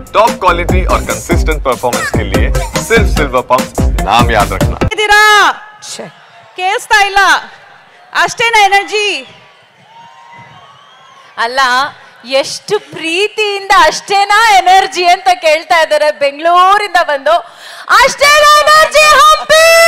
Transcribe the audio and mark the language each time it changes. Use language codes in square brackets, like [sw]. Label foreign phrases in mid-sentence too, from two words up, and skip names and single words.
[en] top quality [hi] और [en] consistent performance [hi] के लिए सिर्फ सिल्वर पंप नाम याद रखना। [kn] ಕೇಳಿಸ್ತಾ ಇಲ್ಲ ಅಷ್ಟೇನಾ ಎನರ್ಜಿ ಅಲ್ಲ ಎಷ್ಟು ಪ್ರೀತಿಯಿಂದ ಅಷ್ಟೇನಾ ಎನರ್ಜಿ ಅಂತ ಕೇಳ್ತಾ ಇದ್ದಾರೆ ಬೆಂಗಳೂರಿಂದ ಬಂದು ಅಷ್ಟೇನಾ ಎನರ್ಜಿ ಹಂಪಿ